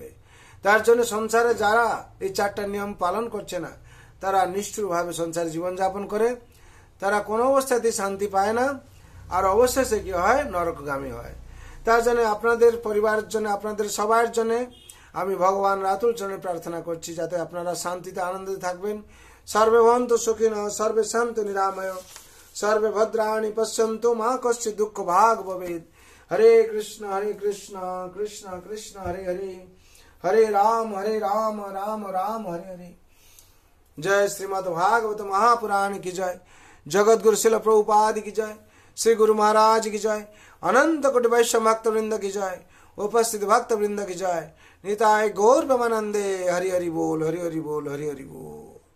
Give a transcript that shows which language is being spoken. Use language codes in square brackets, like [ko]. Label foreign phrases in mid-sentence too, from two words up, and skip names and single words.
[bn] তার জন্য সংসারে যারা এই 4টা নিয়ম পালন করছে না তারা নিষ্ঠুরভাবে সংসারে জীবনযাপন করে, তারা কোনো অবস্থাতেই শান্তি পায় না, আর অবশেষে কি হয় নরকগামী হয়। তার জন্য আপনাদের পরিবারের জন্য, আপনাদের সবার জন্য আমি ভগবান রাতুল চরণে প্রার্থনা করছি যাতে আপনারা শান্তিতে আনন্দে থাকবেন। [sa] সর্বে ভবন্তু সুখিনঃ, সর্বে সন্তু নিরাময়, সর্বে ভদ্রাণি পশ্যন্তু মা কশ্চিৎ দুঃখ ভাগ ভবেৎ। হরে কৃষ্ণ কৃষ্ণ কৃষ্ণ হরে হরে, হরে রাম রাম রাম হরে हरे। [hi] जय श्रीमद् भागवत महापुराण की जय, जगत गुरु शिल प्रभुपाद की जय, श्री गुरु महाराज की जय, अनंत कोटि वैष्णव भक्त वृंद की जय, उपस्थित भक्त वृंद की जय। [bn] নিতাই গৌর প্রেমানন্দে। হরি হরি বোল, হরি হরি বোল, হরি হরি বোল।